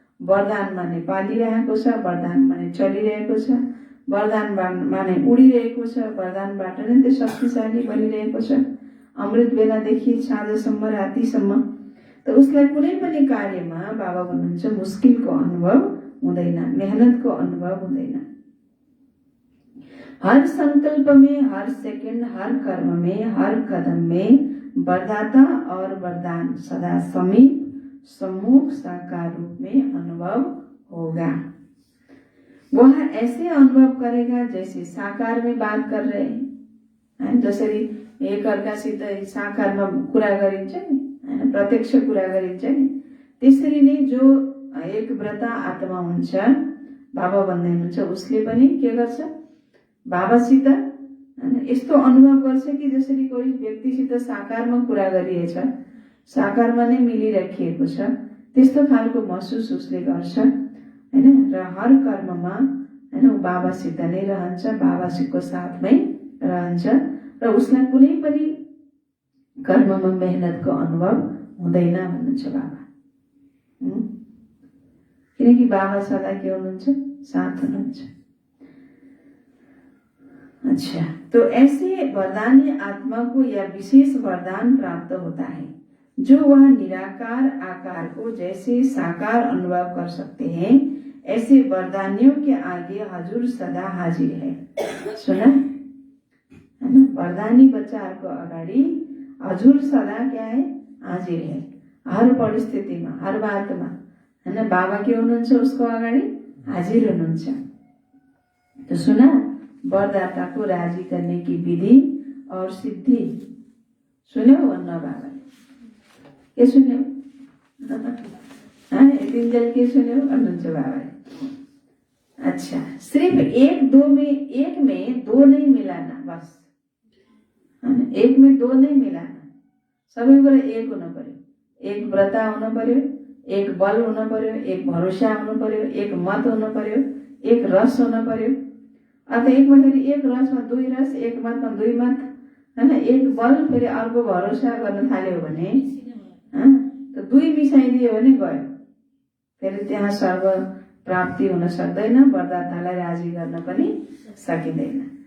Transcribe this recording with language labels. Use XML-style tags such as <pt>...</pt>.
<ne>वरदानमा नै पालिरहेको छ, वरदानमा नै चलिरहेको छ, वरदानमा नै उडिरहेको छ, वरदानबाट नै त्यो शक्तिशाली बनिरहेको छ, अमृत बेलादेखि साँझसम्म, रातिसम्म। तो उसलाई कुनै पनि कार्यमा बाबा भन्नुहुन्छ मुश्किलको अनुभव हुँदैन, मेहनतको अनुभव हुँदैन।</ne> <hi>हर संकल्प में, हर सेकंड, हर कर्म में, हर कदम में वरदाता और वरदान सदा समीप, सम्मुख, साकार रूप में अनुभव होगा। वह ऐसे अनुभव करेगा जैसे साकार में बात कर रहे हैं,</hi> <ne>जसरी एक अर्कासित साकारमा कुरा गरिन्छ नि, हैन, प्रत्यक्ष कुरा गरिन्छ नि, त्यसरी नै जो एक व्रता आत्मा हुन्छ, बाबा भन्दै हुनुहुन्छ, उसले पनि के गर्छ, बाबासित, हैन, यस्तो अनुभव गर्छ कि जसरी कोही व्यक्तिसित साकारमा कुरा गरिएछ, साकारमा नै मिलिराखिएको छ, त्यस्तो खालको महसुस उसले गर्छ, हैन। र हर कर्ममा, हैन, ऊ बाबासित नै रहन्छ, बाबासितको साथमै रहन्छ, र उसलाई कुनै पनि कर्ममा मेहनतको अनुभव हुँदैन भन्नुहुन्छ बाबा। किनकि बाबा सदा के हुनुहुन्छ, साथ हुनुहुन्छ।</ne> <hi>अच्छा, तो ऐसे वरदानी आत्मा को यह विशेष वरदान प्राप्त होता है, जो वह निराकार आकार को जैसे साकार अनुभव कर सकते हैं, ऐसे वरदानियों के आगे हजुर सदा हाजिर है। सुना है ना,</hi> <ne>वरदानी बच्चाहरूको अगाडि</ne> <hi>हजुर सदा क्या है, हाजिर है।</hi> <ne>हर परिस्थितिमा, हर बातमा, हैन, बाबा के हुनुहुन्छ, उसको अगाडि हाजिर हुनुहुन्छ।</ne> <hi>तो सुना, वरदाता को राजी करने की विधि और सिद्धि</hi> <ne>सुन्यो भन्न बाबाले के सुन्यो, तिनजल के सुन्यो भन्नुहुन्छ बाबाले।</ne> <hi>अच्छा, सिर्फ एक में दो नहीं मिलाना, बस, एक में दो नहीं मिलाना,</hi> <ne>सबै कुरा एक हुन पर्यो। एक व्रता हुन पर्यो, एक बल हुन पर्यो, एक भरोसा हुन पर्यो, एक मत हुन पर्यो, एक रस हुन पर्यो। अथवा एकमा फेरि एक रसमा 2 रस, एक मतमा 2 मत, हैन, एक बल फेरि अर्को भरोसा गर्न थाल्यो भने, तो 2 मिसाइदियो भने गयो, फेरि त्यहाँ सर्व प्राप्ति हुन सक्दैन, वरदातालाई राजी गर्न पनि सकिँदैन।</ne>